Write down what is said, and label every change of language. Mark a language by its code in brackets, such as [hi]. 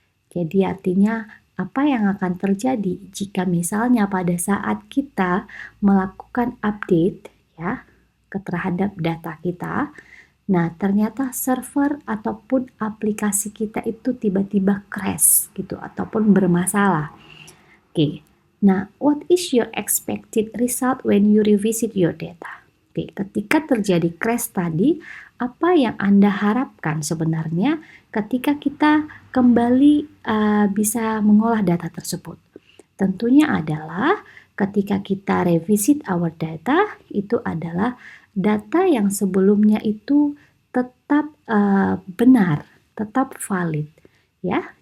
[id] Jadi artinya apa yang akan terjadi jika misalnya pada saat kita melakukan update ya terhadap data kita, nah ternyata server ataupun aplikasi kita itu tiba-tiba crash gitu ataupun bermasalah. [en] Oke, nah what is your expected result when you revisit your data? [id] Oke, ketika terjadi crash tadi, apa yang Anda harapkan sebenarnya ketika kita kembali bisa mengolah data tersebut? Tentunya adalah ketika kita [en] revisit our data, [id] itu adalah data yang sebelumnya itu tetap benar, tetap valid, ya.